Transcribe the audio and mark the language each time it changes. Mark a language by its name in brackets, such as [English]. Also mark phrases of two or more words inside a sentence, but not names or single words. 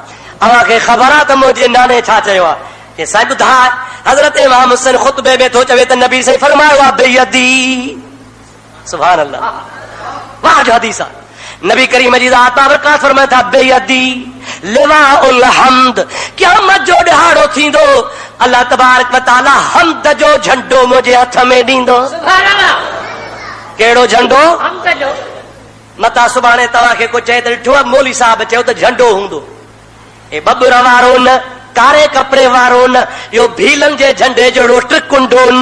[Sindhi] अव्हांखे ख़बर आहे त मुंहिंजे नाने छा चयो आहे कि साईं ॿुधाए हज़रत इमाम हुसैन ख़ुतबे में थो चवे त नबी साईं फरमायो आहे बेयदी। [Arabic] سبحان الله, [Sindhi] वाह जो हदीस आहे। नबी करीम जी ज़ात बाबरकात फरमाए था [Arabic] بيدي لواء الحمد, [Sindhi] क़यामत जो ॾिहाड़ो थींदो [Arabic] الله تبارك وتعالى [Sindhi] हम्द जो झंडो मुंहिंजे हथ में ॾींदो। कहिड़ो झंडो? हम्द जो। मता सुभाणे तव्हांखे को चए त ॾिठो आहे मौली साहब चयो त झंडो हूंदो, ए बबुर वारो न, कारे कपिड़े वारो न, यो भीलन जे झंडे जहिड़ो ट्रिकुंडो न।